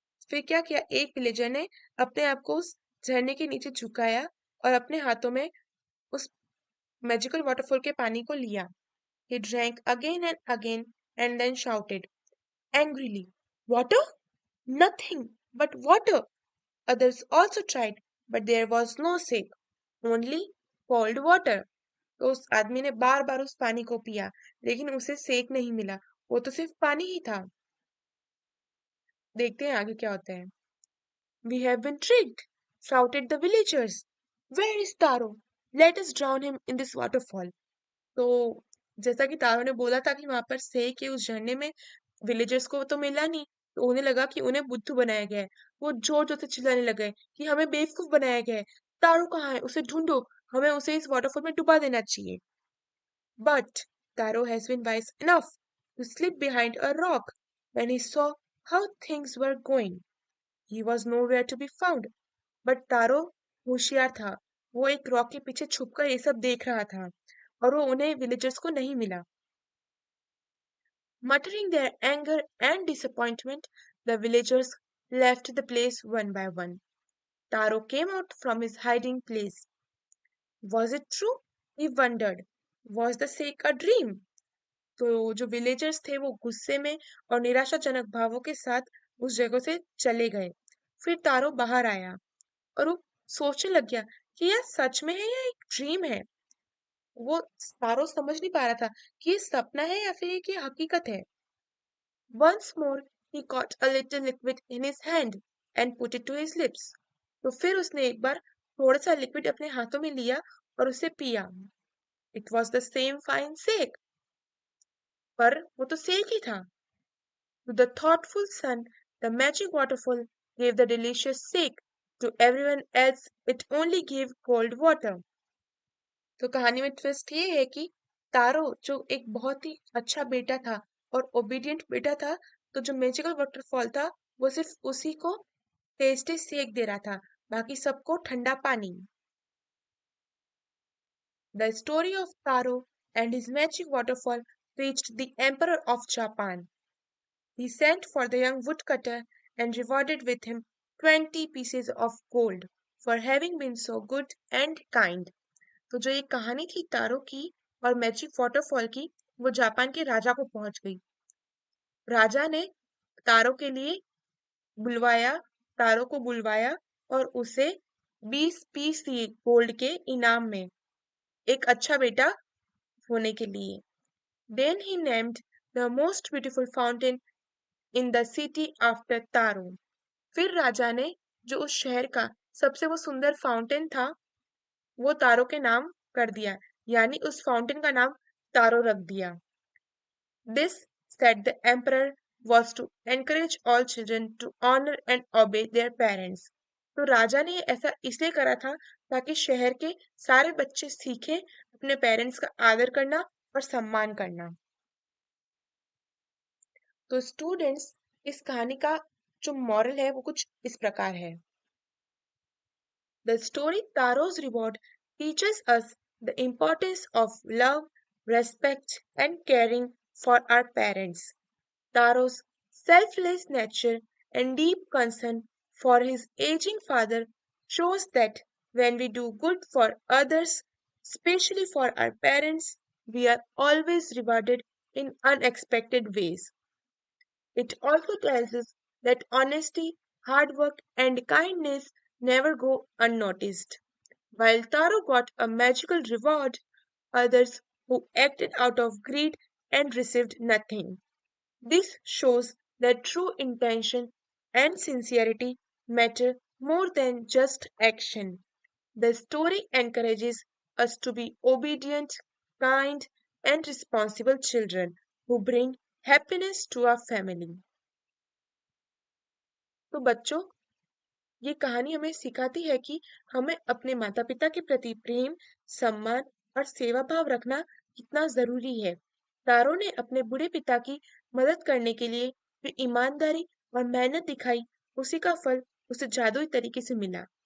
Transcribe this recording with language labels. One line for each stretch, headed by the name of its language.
Hindi: फिर क्या किया, एक विलेजर ने अपने आप को उस झरने के नीचे झुकाया और अपने हाथों में उस मैजिकल वाटरफॉल के पानी को लिया।
English: He drank again and then shouted angrily, "Water? Nothing but water!" Others also tried, but there was no shake, only cold water.
Hindi: तो उस आदमी ने बार बार उस पानी को पिया, लेकिन उसे सेक नहीं मिला, वो तो सिर्फ पानी ही था। देखते हैं आगे क्या होता है।
English: We have been tricked, shouted the villagers. Where is Taro? Let us drown him in this waterfall.
Hindi: तो जैसा कि तारो ने बोला था कि वहां पर सेक है उस झरने में, विलेजर्स को तो मिला नहीं, तो उन्हें लगा कि उन्हें बुद्धू बनाया गया है। वो जोर जोर से चिल्लाने लगे कि हमें बेवकूफ बनाया गया है, तारो कहाँ है, उसे ढूंढो, हमें उसे इस वाटरफॉल में डुबा देना चाहिए।
English: But Taro has been wise enough to slip behind a rock when he saw how things were going. He was nowhere to be found.
Hindi: But तारो होशियार था, वो एक रॉक के पीछे छुपकर ये सब देख रहा था और वो उन्हें विलेजर्स को नहीं मिला।
English: Muttering their anger and disappointment, the villagers left the place one by one. Taro came out from his hiding place. Was it true? He wondered. Was the shake a dream?
Hindi: तो जो villagers थे वो गुस्से में और निराशाजनक भावों के साथ उस जगह से चले गए। फिर तारो बाहर आया और वो सोचने लग गया कि यह सच में है या एक ड्रीम है। वो तारो समझ नहीं पा रहा था कि ये सपना है या फिर ये हकीकत है।
English: Once more he caught a little liquid in his hand and put it to his lips.
Hindi: तो फिर उसने एक बार थोड़ा सा लिक्विड अपने हाथों में लिया और उसे पिया।
English: It was the same fine shake,
Hindi: पर वो तो सेक ही था।
English: To the thoughtful son, the magic waterfall gave the delicious shake. To everyone else, it only gave cold water.
Hindi: तो कहानी में ट्विस्ट ये है कि तारो जो एक बहुत ही अच्छा बेटा था और ओबीडियंट बेटा था, तो जो मैजिकल वाटरफॉल था वो सिर्फ उसी को टेस्टी सेक दे रहा था, बाकी सबको ठंडा पानी।
English: The story of Taro and his magic waterfall reached the Emperor of Japan. He sent for the young woodcutter and rewarded with him 20 pieces of gold for having been so good and kind.
Hindi: तो जो ये कहानी थी तारो की और magic waterfall की, वो Japan के राजा को पहुंच गई। राजा ने तारो के लिए बुलवाया तारो को बुलवाया और उसे 20 पीस दिए गोल्ड के इनाम में, एक अच्छा बेटा होने के लिए।
English: Then he named the most beautiful fountain in the city after Taro.
Hindi: फिर राजा ने जो उस शहर का सबसे वो सुंदर फाउंटेन था वो तारो के नाम कर दिया, यानी उस फाउंटेन का नाम तारो रख दिया।
English: This, said the emperor, was to encourage all children to honor and obey their parents.
Hindi: तो राजा ने ऐसा इसलिए करा था ताकि शहर के सारे बच्चे सीखें अपने पेरेंट्स का आदर करना और सम्मान करना। तो स्टूडेंट्स, इस कहानी का जो मॉरल है वो कुछ इस प्रकार है।
English: The story Taro's Reward teaches us the importance of love, respect, and caring for our parents. Taro's selfless nature and deep concern for his aging father shows that when we do good for others, especially for our parents, we are always rewarded in unexpected ways. It also tells us that honesty, hard work, and kindness never go unnoticed. While Taro got a magical reward, others who acted out of greed and received nothing. This shows that true intention and sincerity matter more than just action. The story encourages us to be obedient, kind, and responsible children who bring happiness to our family.
Hindi: तो बच्चों, ये कहानी हमें सिखाती है कि हमें अपने माता-पिता के प्रति प्रेम, सम्मान और सेवा भाव रखना कितना जरूरी है। तारो ने अपने बूढ़े पिता की मदद करने के लिए जो ईमानदारी और मेहनत दिखाई, उसी का फल उसे जादुई तरीके से मिला।